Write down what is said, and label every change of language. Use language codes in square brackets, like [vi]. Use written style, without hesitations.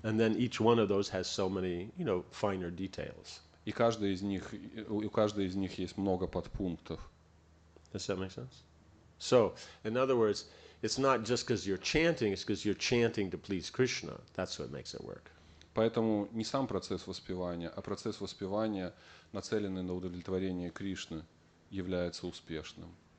[en] And then each one of those has so many, finer details. [ru] И у каждой из них есть много подпунктов. [en] Does that make sense? So, in other words, it's not just because you're chanting, it's because you're chanting to please Krishna. That's what makes it work. [ru] Поэтому не сам процесс воспевания, а процесс воспевания, нацеленный на удовлетворение Кришны, является успешным.